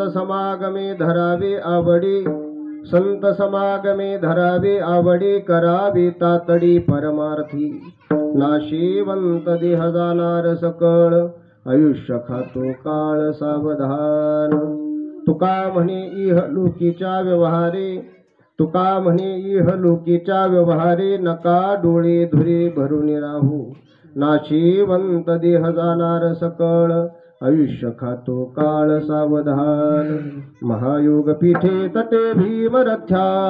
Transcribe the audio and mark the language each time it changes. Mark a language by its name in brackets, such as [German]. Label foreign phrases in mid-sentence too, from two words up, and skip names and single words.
[Marathi] समागमे धरावे आवडी संत समागमे धरावे आवडी करावी तातडी परमार्थी नाशिवंत देह जाणार सकळ आयुष्य खातो काळ सावधान तुका म्हणे इह लोकीच्या व्यवहारे तुका म्हणे इह लोकीच्या व्यवहारे नका डोळे धुरे भरून राहू नाशिवंत देह जाणार सकळ आयुष्य खातो काळ सावधान [Sanskrit] महायोग पीठे तटे भीमरथ्या